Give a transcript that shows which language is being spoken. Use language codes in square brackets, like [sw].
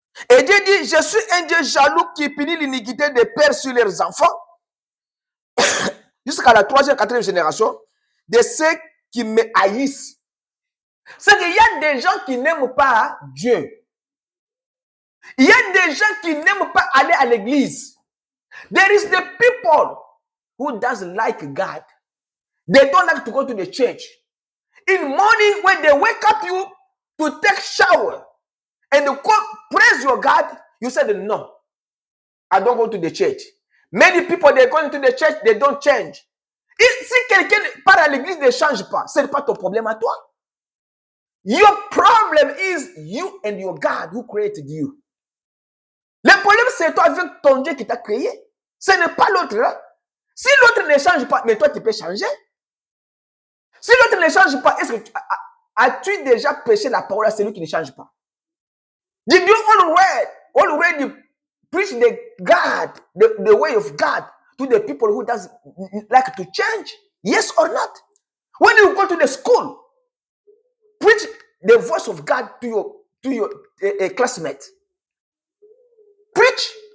[fr] Et Dieu dit, je suis un Dieu jaloux qui punit l'iniquité des pères sur leurs enfants, jusqu'à la 3e, 4e génération, de ceux qui me haïssent. C'est qu'il y a des gens qui n'aiment pas Dieu. Il y a des gens qui n'aiment pas aller à l'église. [en] There is the people who doesn't like God. They don't like to go to the church. In the morning when they wake up you to take shower and to praise your God, you said no. I don't go to the church. Many people, they go into the church, they don't change. [fr] Et si quelqu'un part à l'église ne change pas, ce n'est pas ton problème à toi. [en] Your problem is you and your God who created you. [fr] Le problème, c'est toi avec ton Dieu qui t'a créé. Ce n'est pas l'autre. Hein? Si l'autre ne change pas, mais toi, tu peux changer. Si l'autre ne change pas, est-ce que as-tu déjà prêché la parole à celui qui ne change pas? [en] Did you already preach the God, the way of God to the people who doesn't like to change? Yes or not? When you go to the school, preach the voice of God to your classmates. Preach.